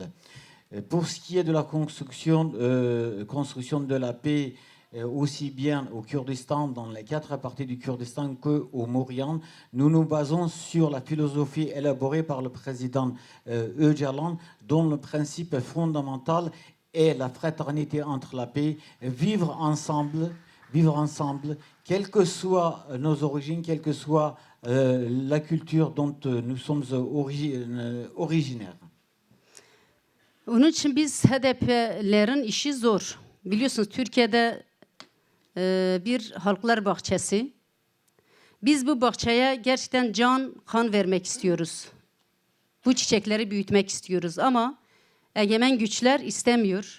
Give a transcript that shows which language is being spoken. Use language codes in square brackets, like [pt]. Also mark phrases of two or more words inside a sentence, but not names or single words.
[fr] Pour ce qui est de la construction de la paix, aussi bien au Kurdistan, dans les 4 parties du Kurdistan, qu'au Moyen, nous nous basons sur la philosophie élaborée par le président Öcalan, dont le principe fondamental est la fraternité entre la paix, vivre ensemble, quelles que soient nos origines, quelle que soit la culture dont nous sommes originaires. [tr] Onun için biz HDP'lerin işi zor. Biliyorsunuz Türkiye'de bir halklar bahçesi. Biz bu bahçeye gerçekten can, kan vermek istiyoruz. Bu çiçekleri büyütmek istiyoruz ama egemen güçler istemiyor.